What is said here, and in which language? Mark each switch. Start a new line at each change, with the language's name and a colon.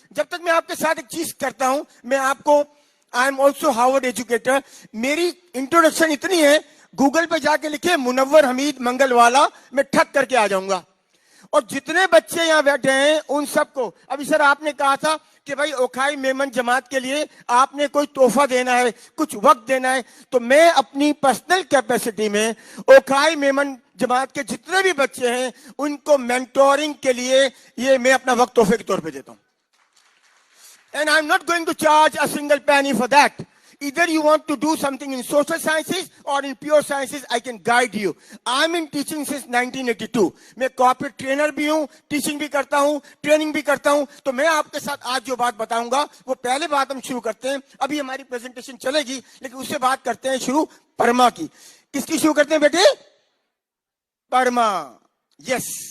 Urdu: जब तक मैं आपके साथ एक चीज करता हूं, मैं आपको,
English: I am also Harvard educator,
Urdu: मेरी इंट्रोडक्शन इतनी है, गूगल पे जाके लिखे मुनव्वर हमीद मंगलवाला, मैं ठक करके आ जाऊंगा। और जितने बच्चे यहां बैठे हैं उन सबको, अभी सर आपने कहा था کہ بھائی اوکھائی میمن جماعت کے لیے آپ نے کوئی تحفہ دینا ہے, کچھ وقت دینا ہے, تو میں اپنی پرسنل کیپیسٹی میں اوکھائی میمن جماعت کے جتنے بھی بچے ہیں ان کو مینٹورنگ کے لیے یہ میں اپنا وقت تحفے کے طور پہ دیتا ہوں.
English: And I'm not going to charge a single penny for that. Either you want to do something in social sciences or in pure sciences, I can guide you. I'm in teaching since 1982.
Urdu: میں corporate trainer بھی ہوں, teaching بھی کرتا ہوں, training بھی کرتا ہوں. تو میں آپ کے ساتھ آج جو بات بتاؤں گا وہ پہلے بات ہم شروع کرتے ہیں. ابھی ہماری پریزنٹیشن چلے گی لیکن اس سے بات کرتے ہیں شروع پرما کی. کس کی شروع کرتے ہیں بیٹے؟ پرما. یس.